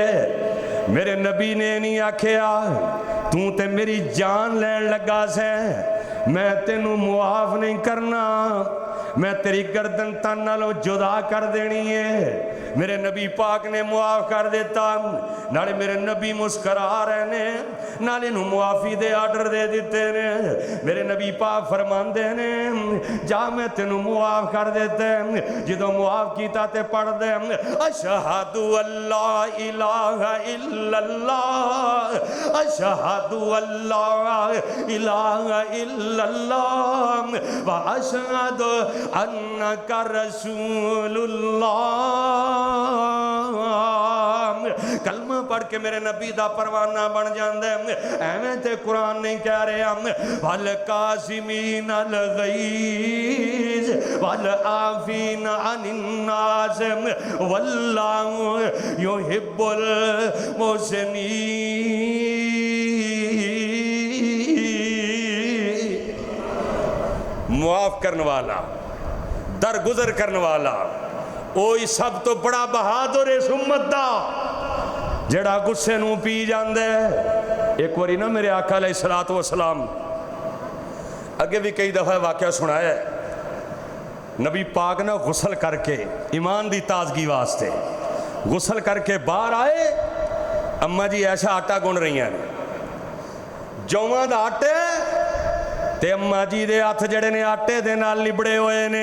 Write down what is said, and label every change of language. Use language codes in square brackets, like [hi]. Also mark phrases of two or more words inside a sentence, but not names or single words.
[pa] میرے نبی نے نہیں آکھیا تو تے میری جان لین لگا سیں، میں تینوں معاف نہیں کرنا، میں تیری گردن تن نالوں جدا کر دینی ہے. میرے نبی پاک نے معاف کر دیتا۔ نالے میرے نبی مسکرا رہے نے، نالے نوں معافی دے آرڈر دے دتے نے. میرے نبی پاک فرماندے نے جا میں تینوں معاف کر دیتا. جدوں معاف کیتا تے پڑھ دے [ar] أشهد أن لا إله إلا الله، أشهد أن لا إله إلا الله و أشهد أنك رسول الله. [pa] کلمہ پڑھ کے میرے نبی دا پروانہ بن جاندا ہے. ایویں تے قرآن نہیں کہہ رہا [ar] و الكاظمين الغيظ و العافين عن الناس والله يحب المحسنين. [pa] معاف کرنے والا، درگزر کرنے والا، اوہی سب توں بڑا بہادر اس امت دا جہڑا غصے نوں پی جاندا ہے. ایک باری نا میرے آقا [ar] عليه الصلاة والسلام [pa] اگے بھی کئی دفعہ واقعہ سنایا ہے. نبی پاک نا غسل کر کے ایمان دی تازگی واسطے غسل کر کے باہر آئے. امّاں جی ایسا آٹا گن رہی ہیں، جواں دا آٹے تے امّاں جی دے ہتھ جڑے نے آٹے دے نال لبڑے ہوئے نے.